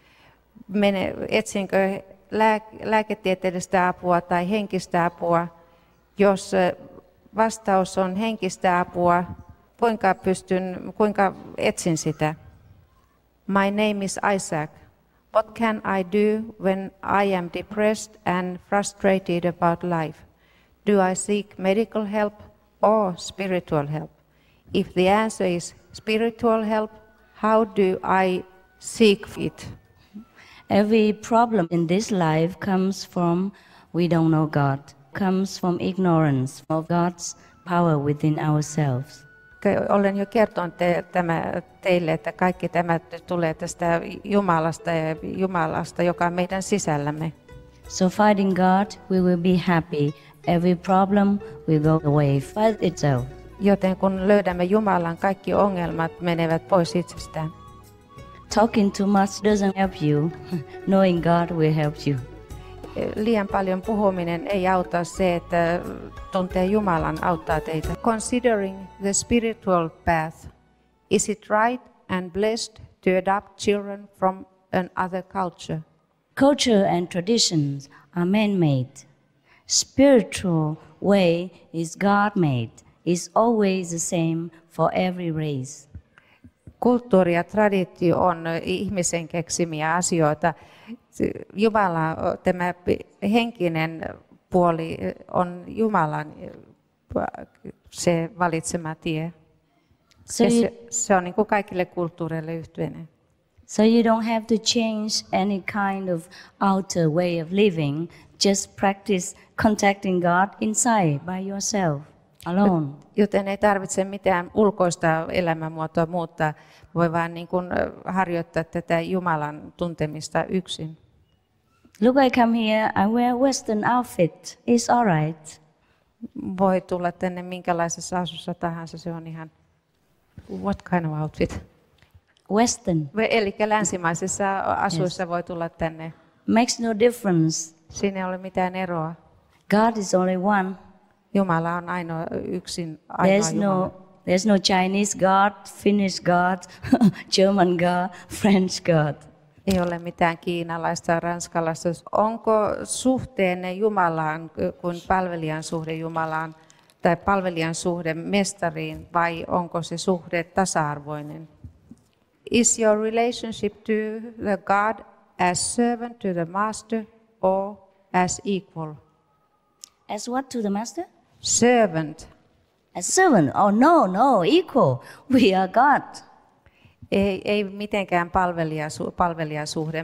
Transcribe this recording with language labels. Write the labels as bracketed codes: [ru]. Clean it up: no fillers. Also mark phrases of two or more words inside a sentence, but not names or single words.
[fi] Etsinkö lääketieteellistä apua tai henkistä apua? Jos vastaus on henkistä apua, kuinka etsin sitä? [en] My name is Isaac. What can I do when I am depressed and frustrated about life? Do I seek medical help or spiritual help? If the answer is spiritual help, how do I seek it? Every problem in this life comes from we don't know God, comes from ignorance of God's power within ourselves. [fi] Olen jo kertonut teille, että kaikki tämä tulee tästä Jumalasta, joka on meidän sisällämme. [en] So finding God, we will be happy. Every problem will go away by itself. [fi] Joten kun löydämme Jumalan, kaikki ongelmat menevät pois itsestään. [en] Talking too much doesn't help you. Knowing God will help you. [fi] Liian paljon puhuminen ei auta, se, että tuntee Jumalan auttaa teitä. [en] Considering the spiritual path, is it right and blessed to adopt children from another culture? Culture and traditions are man-made. Spiritual way is God-made. Is always the same for every race. [fi] Kulttuuri ja traditio on ihmisen keksimiä asioita. Jumala, tämä henkinen puoli on Jumalan se valitsema tie. Se on niin kuin kaikille kulttuureille yhteinen. [en] So you don't have to change any kind of outer way of living. Just practice contacting God inside by yourself, alone. [fi] Joten ei tarvitse mitään ulkoista elämänmuotoa muuttaa. Voi vaan niin kuin harjoittaa tätä Jumalan tuntemista yksin. [en] Look, I come here, I wear western outfit. It's all right. [fi] Voi tulla tänne minkälaisessa asussa tahansa, se on ihan... [en] What kind of outfit? Western. [fi] Eli länsimaisissa asuissa voi tulla tänne. [en] Makes no difference. [fi] Siinä ei ole mitään eroa. [en] God is only one. [fi] Jumala on ainoa Jumala. [en] There's no Chinese God, Finnish God, German God, French God. [fi] Ei ole mitään kiinalaista, ranskalaista. Onko suhteenne Jumalaan kuin palvelijan suhde Jumalaan tai palvelijan suhde mestariin vai onko se suhde tasa-arvoinen? [en] Is your relationship to the God as servant to the master or as equal? As what to the master? Servant. As servant? Oh no, equal. We are God. [fi] Ei mitenkään palvelijasuhde.